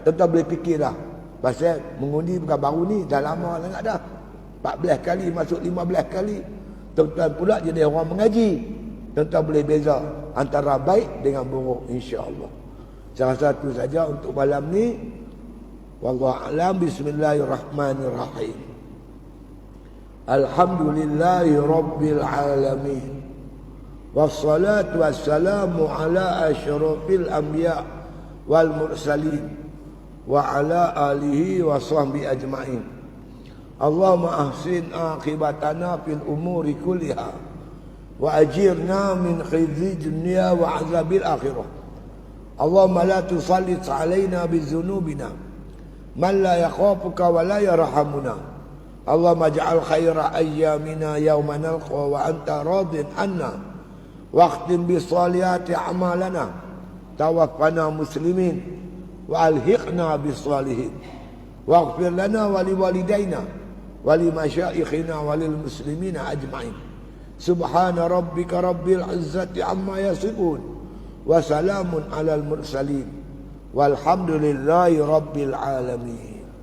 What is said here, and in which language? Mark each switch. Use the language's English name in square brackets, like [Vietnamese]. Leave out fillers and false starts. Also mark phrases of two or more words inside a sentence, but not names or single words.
[Malay] Tuan-tuan boleh fikirlah, pasal mengundi bukan baru ni, dah lama sangat dah. 14 kali masuk 15 kali. Tuan-tuan pula jadi orang mengaji. Tuan-tuan boleh beza antara baik dengan buruk, insya-Allah. Salah satu saja untuk malam ni. [Arabic] والله أعلم. بسم الله الرحمن الرحيم. الحمد لله رب العالمين. والصلاة والسلام على أشرف الأنبياء والمرسلين وعلى آله وصحبه أجمعين. اللهم أحسن عاقبتنا في الأمور كلها وأجرنا من خزي الدنيا وعذاب الآخرة. اللهم لا تسلط علينا بذنوبنا من لا يخافك ولا يرحمنا. اللهم اجعل خير أيامنا يوم نلقى وأنت راض عنا وقت بصالحات أعمالنا توفنا مسلمين وألحقنا بالصالحين واغفر لنا ولوالدينا ولمشايخنا وللمسلمين أجمعين. سبحان ربك رب العزة عما يصفون وسلام على المرسلين والحمد لله رب العالمين.